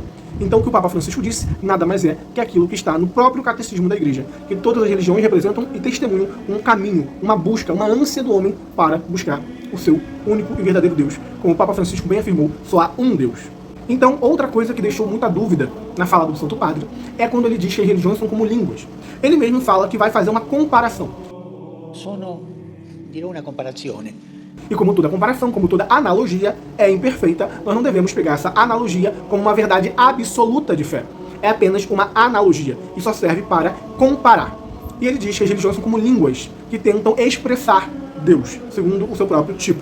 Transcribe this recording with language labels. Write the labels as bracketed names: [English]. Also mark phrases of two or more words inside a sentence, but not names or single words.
[Portuguese] Então, o que o Papa Francisco disse nada mais é que aquilo que está no próprio Catecismo da Igreja, que todas as religiões representam e testemunham um caminho, uma busca, uma ânsia do homem para buscar o seu único e verdadeiro Deus. Como o Papa Francisco bem afirmou, só há um Deus. Então, outra coisa que deixou muita dúvida na fala do Santo Padre é quando ele diz que as religiões são como línguas. Ele mesmo fala que vai fazer uma comparação. [Italian] Dirò una comparazione. [Portuguese] E como toda comparação, como toda analogia é imperfeita, nós não devemos pegar essa analogia como uma verdade absoluta de fé. É apenas uma analogia e só serve para comparar. E ele diz que as religiões são como línguas que tentam expressar Deus, segundo o seu próprio tipo.